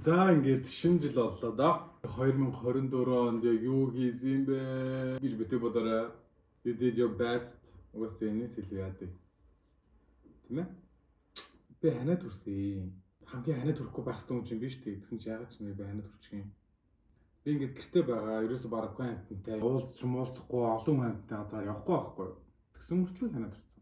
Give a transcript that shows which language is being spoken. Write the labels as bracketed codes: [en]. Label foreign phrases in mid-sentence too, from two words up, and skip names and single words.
[mn] Ингээд шинэ жил боллоо да. 2024 онд яг юу хийсэн бэ гэж битээ бодорой. [en] You did your best. [mn] Угаас энэ сэлв яадаг. Тийм ээ? Би ханаа төрсөн. Хамгийн ханаа төрөхгүй байх юм чинь биш үү? Тэгсэн чи яагаад ч би ханаа төрчих юм. Би ингээд гэртээ байгаа. Ерөөсө бараг хүн амьтантай. Уулзахгүй олон хүн амьтантай газар явахгүй байхгүй юу? Тэгсэн мөртлөө ханаа төрсөн.